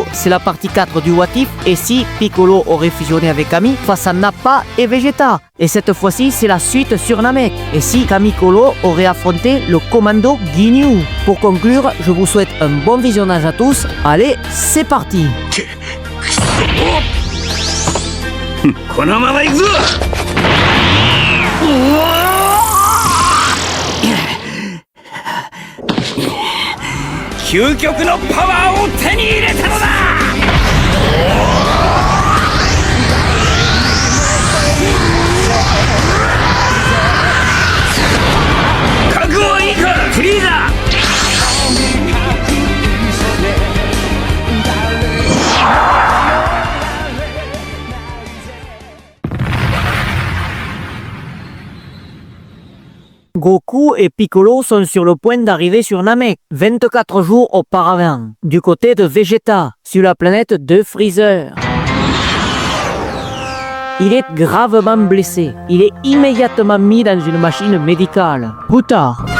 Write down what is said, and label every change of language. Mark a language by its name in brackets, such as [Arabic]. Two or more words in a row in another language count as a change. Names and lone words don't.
[French] C'est la partie 4 du [English] What If. [French] Et si Piccolo aurait fusionné avec Kami face à Nappa et Vegeta. Et cette fois-ci, c'est la suite sur Namek. Et si Kamikolo aurait affronté le commando Ginyu. Pour conclure, je vous souhaite un bon visionnage à tous. Allez, c'est parti. [Japanese] このまま行くぞ。究極のパワーを手に入れたのだ。覚悟はいいか、フリーザ。 [French] Goku et Piccolo sont sur le point d'arriver sur Namek, 24 jours auparavant, du côté de Vegeta, sur la planète de Freezer. Il est gravement blessé. Il est immédiatement mis dans une machine médicale. Plus tard.